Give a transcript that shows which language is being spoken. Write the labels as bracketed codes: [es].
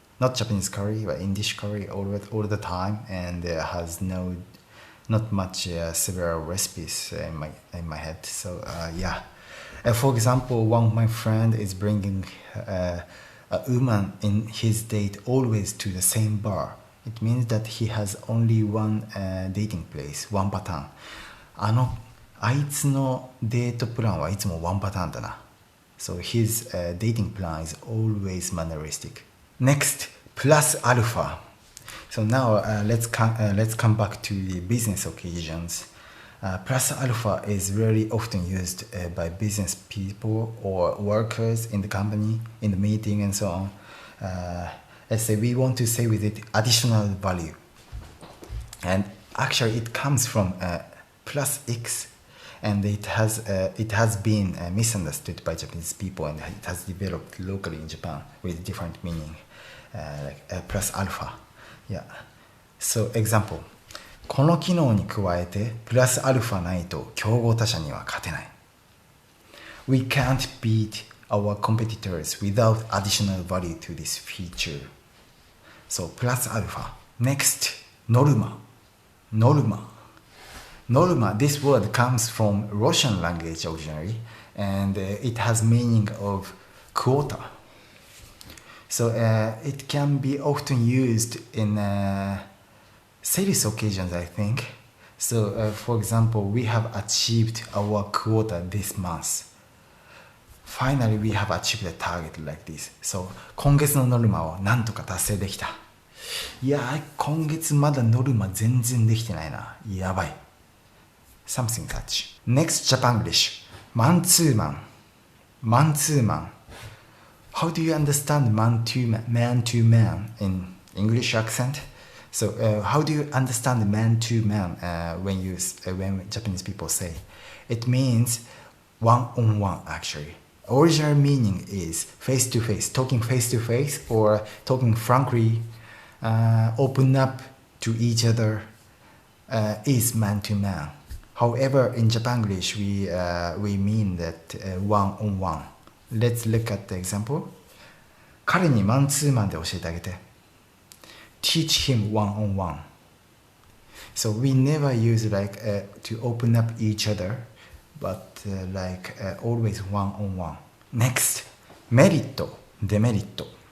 [en] Not Japanese curry, but English curry all the time, and has not much several recipes in my head. So, yeah. For example, one of my friend is bringing a woman in his date always to the same bar. It means that he has only one dating place, one pattern. [ja] あいつのデートプランはいつもワンパターンだな。 [en] So his dating plan is always manneristic. Next, plus alpha. So now let's come back to the business occasions. Plus alpha is really often used by business people or workers in the company, in the meeting and so on. Let's say we want to say with it additional value. And actually it comes from plus X, and it has been misunderstood by Japanese people, and it has developed locally in Japan with different meaning, like plus alpha. Yeah. So example. [ja] この機能に加えてプラスアルファないと競合他社には勝てない。 [en] We can't beat our competitors without additional value to this feature. [ja] So, プラスアルファ。Next, ノルマ。ノルマ。 [en] ノルマ, this word comes from Russian language originally, and it has meaning of quota. So, it can be often used in sales occasions, I think. So, for example, we have achieved our quota this month. Finally, we have achieved a target like this. [ja] So, 今月のノルマをなんとか達成できた。いやー、今月まだノルマ全然できてないな。 [en] やばい。 Something such. Next, Japanglish. マンツーマン。マンツーマン。 How do you understand man to man in English accent?So, how do you understand man-to-man when Japanese people say? It means one-on-one, actually. Original meaning is face-to-face, talking face-to-face or talking frankly, open up to each other is man-to-man. However, in Japanglish, we mean that one-on-one. Let's look at the example. [ja] 彼にマンツーマンで教えてあげて。 [en] Teach him one-on-one. So we never use like to open up each other, but always one-on-one. [ja] Next, メリット、デメリット。